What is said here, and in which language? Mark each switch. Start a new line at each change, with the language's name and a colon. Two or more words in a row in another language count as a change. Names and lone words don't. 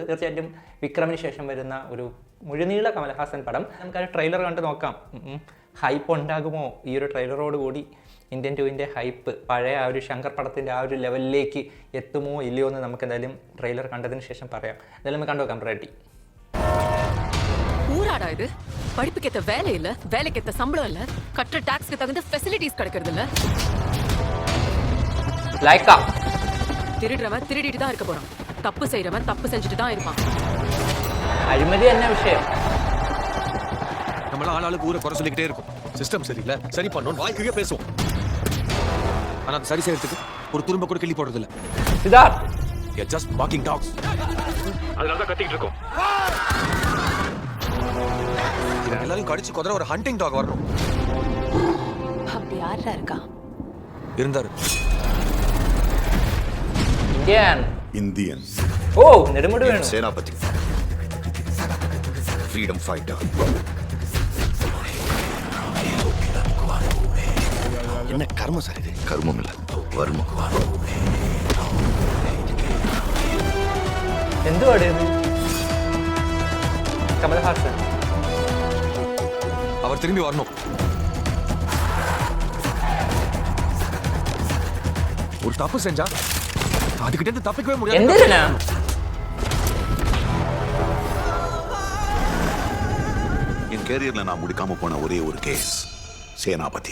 Malayalam: തീർച്ചയായിട്ടും വിക്രമിന് ശേഷം വരുന്ന ഒരു മുഴുനീള കമൽഹാസൻ പടം. നമുക്ക് ആ ട്രെയിലർ കണ്ട് നോക്കാം. ഹൈപ്പ് ഉണ്ടാകുമോ ഈ ഒരു ട്രെയിലറോട് കൂടി? ഇന്ത്യൻ 2ൻ്റെ ഹൈപ്പ് പഴയ ആ ഒരു ശങ്കർ പടത്തിൻ്റെ ആ ഒരു ലെവലിലേക്ക് എത്തുമോ ഇല്ലയോ എന്ന് നമുക്ക് എന്തായാലും ട്രെയിലർ കണ്ടതിന് ശേഷം പറയാം. എന്തായാലും നമുക്ക് കണ്ടുനോക്കാം. റെഡി?
Tamil: ஊராடா இது? படிப்புக்கேத்த வேலை இல்ல, வேலைக்கேத்த சம்பளம் இல்ல, கட்டுற டாக்ஸ்க்கு தகுந்த ஃபெசிலிட்டிஸ் கிடைக்கிறது இல்ல. லைக்கா திருடுறவன் திருடிட்டு தான் இருக்க போறான், தப்பு செய்யறவன் தப்பு செஞ்சுட்டு தான் இருப்பான். அழிமதி என்ன விஷயம்? நம்மள ஆளாளுக்கு ஊரை குறை சொல்லிக்கிட்டே இருக்கும். சிஸ்டம் சரியில்லை, சரி பண்ணணும் வாய்க்கே பேசுவோம். ஆனா அது சரி செய்யறதுக்கு ஒரு துரும்ப கூட கிள்ளி போடுறது இல்ல. சித்தார்த்,
English: we are just barking dogs.
Tamil: அதனால தான் கத்திட்டு இருக்கோம். எல்லாரும் கடிச்சு கொதற ஒரு
English: hunting dog
Tamil: வரணும். அப்படி யாரா இருக்கா? இருந்தாரு. இந்தியன். ஓ, நெடுமுடி வேணும். சேனாபதி,
English: freedom fighter.
Tamil: என்ன கர்மம் சார் இது? கர்மம் இல்ல, வர்மம்.
Malayalam: എന്തുവാണ് ഇത്? കമൽഹാസൻ
Tamil: அவர் திரும்பி வரணும். ஒரு தப்பு செஞ்சா அதுக்கிட்ட இருந்து தப்பிக்கவே முடியாது.
Malayalam: എന്തിനാ?
Tamil: என் கேரியர்ல நான் முடிக்காம போன ஒரே ஒரு கேஸ் சேனாபதி.